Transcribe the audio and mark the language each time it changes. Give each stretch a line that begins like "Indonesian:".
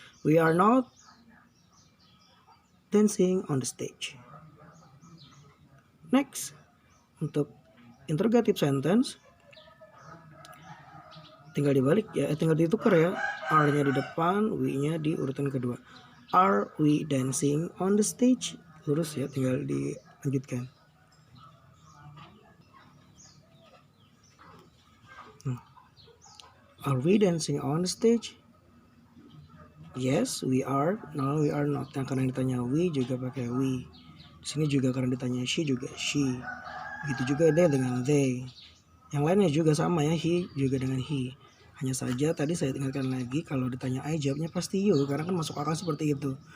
English: We are not dancing on the stage. Next,
Indonesian: Untuk interrogative sentence tinggal dibalik ya, tinggal ditukar ya. Are-nya di depan, we-nya di urutan kedua.
English: Are we dancing on the stage?
Indonesian: Lurus ya, tinggal dilanjutkan.
English: Are we dancing on the stage? Yes, we are. No, we are not.
Indonesian: Nah, karena ditanya we juga pakai we. Di sini juga karena ditanya she juga she. Begitu juga dia dengan they. Yang lainnya juga sama ya, he juga dengan he. Hanya saja tadi saya ingatkan lagi, kalau ditanya I jawabnya pasti you, karena kan masuk akal seperti itu.